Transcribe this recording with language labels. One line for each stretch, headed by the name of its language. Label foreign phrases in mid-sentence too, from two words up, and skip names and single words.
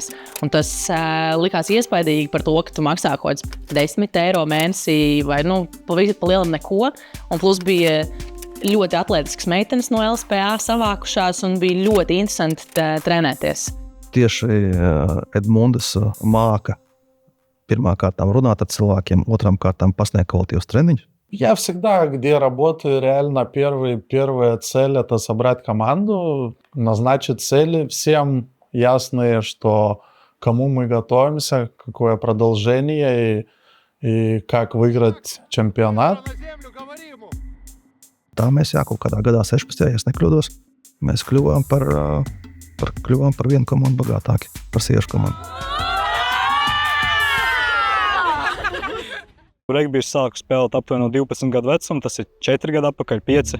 Latvian: Un tas likās iespaidīgi par to, ka tu maksā kaut kāds 10 eiro mēnesī vai pa lielam neko. Un plus bija ļoti atletisks meitenes no LSPA savākušās un bija ļoti interesanti trenēties. Tieši Edmundas māka pirmā kārtām runāt ar cilvēkiem, otram kārtām pasniegt kvalitīvus treniņus.
Russian: Я всегда, где работаю, реально первая цель – это собрать команду, назначить цели всем ясные, что кому мы готовимся, какое продолжение и как выиграть чемпионат.
Latvian: Tā mēs kaut kādā gadā 16, ja nekļūdos, mēs kļuvām par vienu komandu bagātāki, par sieviešu komandu. Regbiju sāku spēlēt aptuveni no 12 gadu vecuma, tas ir 4 gadu atpakaļ, 5.